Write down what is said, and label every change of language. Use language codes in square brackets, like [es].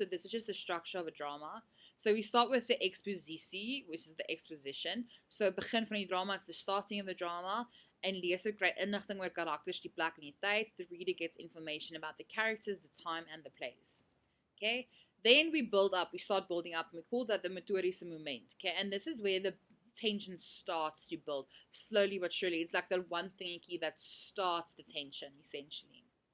[en] So this is just the structure of a drama. So we start with the expositie, which is the exposition. [af] So begin van die drama, [en] it's the starting of the drama. [af] En leser kry inligting oor karakters, die plek en die tyd. [en] The reader gets information about the characters, the time, and the place. Okay, then we build up, we start building up, and we call that the motoriese moment. Okay, and this is where the tension starts to build, slowly but surely. It's like the one thingy that starts the tension, essentially.